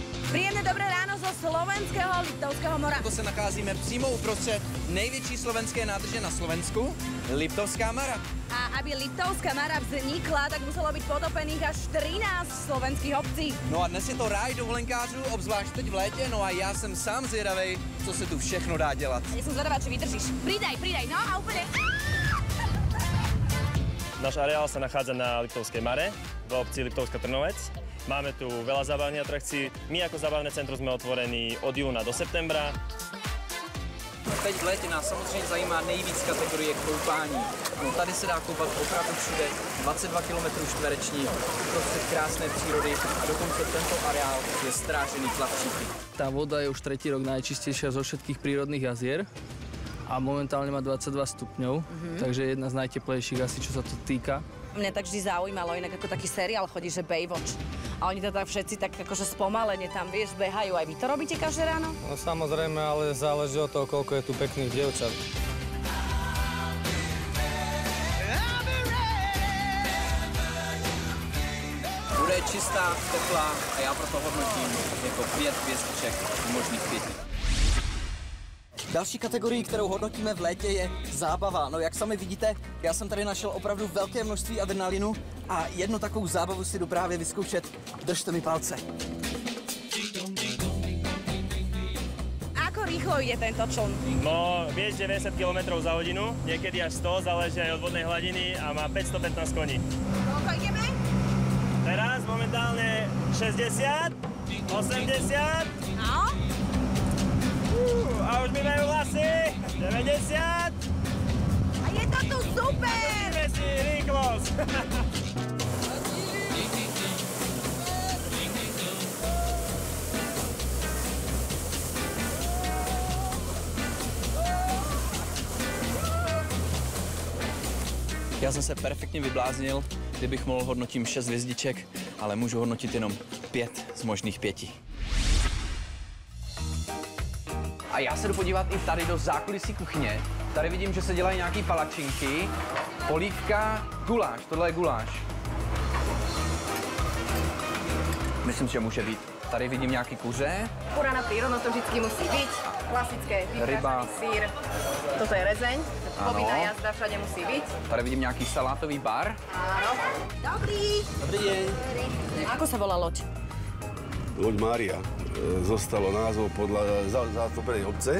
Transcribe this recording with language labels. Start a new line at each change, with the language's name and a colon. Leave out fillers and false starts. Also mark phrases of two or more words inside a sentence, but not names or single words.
Slovak: Príjemné dobré ráno zo slovenského Liptovského mora.
Czech: To se nacházíme přímo uprostřed největší slovenské nádrže na Slovensku, Liptovská Mara.
Slovak: A aby Liptovská Mara vznikla, tak muselo byť potopených až 13 slovenských obcí.
Czech: No a dnes je to ráj dovolenkářů, obzvlášť teď v létě, no a já jsem sám zvědavej, co se tu všechno dá dělat.
Slovak: Ja som zvedavá, či vydržíš. Pridaj, no a úplne... Náš areál sa nachádza na Liptovskej Mare, v obci Liptovská Trnovec. Máme tu veľa zábavných atrakcií. My ako zábavné centrum sme otvorení od júna do septembra.
Czech: Teď v létě nás samozřejmě zajímá nejvíc kategorie koupání. No tady se dá koupat opravdu všude, 22 km čtverečních, prostě krásné přírody a dokonce tento areál je strážený plavčíky.
Slovak: Tá voda je už tretí rok najčistejšia zo všetkých prírodných jazier a momentálne má 22 stupňov, takže jedna z najteplejších asi, čo sa to týka. Mňa tak vždy zaujímalo, inak ako taký seriál chodí, že Baywatch. A oni to tak všetci tak akože spomalene tam, vieš, behajú. Aj vy to robíte každé ráno? No samozrejme, ale záleží od toho, koľko je tu pekných dievčat.
Czech: Voda je čistá, teplá a já proto hodnotím jako 5 hvězdiček z možných 5. Další kategorii, kterou hodnotíme v létě, je zábava. No jak sami vidíte, já jsem tady našel opravdu velké množství adrenalinu a jednu takovou zábavu si jdu právě vyzkoušet. Držte mi palce.
Slovak: Ako rýchlo ide tento čln? No, vieš 90 km za hodinu, niekedy až 100, záleží aj od vodnej hladiny a má 515 koní. Koľko ideme? Teraz momentálne 60, 80. No? A už mi majú vlasy, 90. A je to tu super! Ideme si, rýchlosť.
Czech: Já jsem se perfektně vybláznil, kdybych mohl hodnotím 6 hvězdiček, ale můžu hodnotit jenom 5 z možných 5. A já se jdu podívat i tady do zákulisí kuchyně. Tady vidím, že se dělají nějaký palačinky, polívka, guláš, tohle je guláš. Myslím, že může být. Tady vidím nějaký kuře.
Slovak: Kura na prírodno to vždycky musí byť. Klasické, vypražený sír. Toto je rezeň, povinná jazda všade musí byť.
Czech: Tady vidím nějaký salátový bar.
Slovak: Áno. Dobrý. Dobrý deň. Ako sa volá loď? Loď Mária. Zostalo názov podľa zatopenej obce.